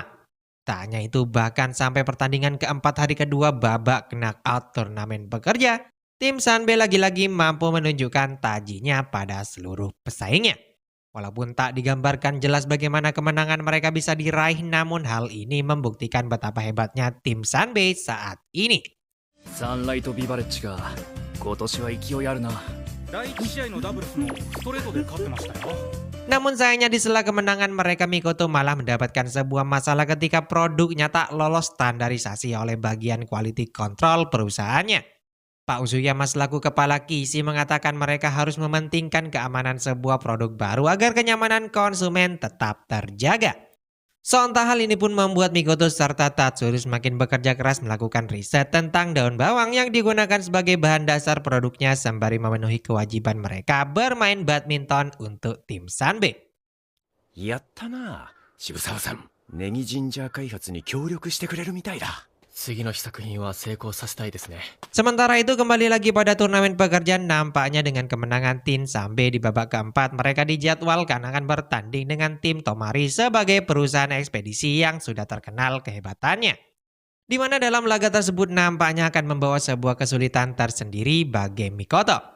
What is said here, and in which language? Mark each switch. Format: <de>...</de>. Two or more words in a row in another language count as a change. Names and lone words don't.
<id>Tak hanya itu, bahkan sampai pertandingan keempat hari kedua babak knockout turnamen pekerja, tim Sunbase lagi-lagi mampu menunjukkan tajinya pada seluruh pesaingnya. Walaupun tak digambarkan jelas bagaimana kemenangan mereka bisa diraih, namun hal ini membuktikan betapa hebatnya tim Sanbei saat ini.</id> <ja>サンライトビバレッジが今年は勢いあるな。第1試合のダブルスもストレートで勝ってましたよ。</ja> <id>Namun sayangnya di sela kemenangan mereka, Mikoto malah mendapatkan sebuah masalah ketika produknya tak lolos standarisasi oleh bagian</id> <en>quality control</en> <id>perusahaannya. Pak Uzuyama selaku kepala Kishi mengatakan mereka harus mementingkan keamanan sebuah produk baru agar kenyamanan konsumen tetap terjaga. Sontak hal ini pun membuat Mikoto serta Tatsuru semakin bekerja keras melakukan riset tentang daun bawang yang digunakan sebagai bahan dasar produknya sembari memenuhi kewajiban mereka bermain badminton untuk tim Sanbei.</id> <ja>やったな、渋沢さん。ネギジンジャー開発に協力してくれるみたいだ。次の試作品は成功させたいですね。</ja> <id>Sementara itu kembali lagi pada turnamen pekerjaan, nampaknya dengan kemenangan tim Sanbei di babak keempat mereka dijadwalkan akan bertanding dengan tim Tomari sebagai perusahaan ekspedisi yang sudah terkenal kehebatannya. Di mana dalam laga tersebut nampaknya akan membawa sebuah kesulitan tersendiri bagi Mikoto.</id>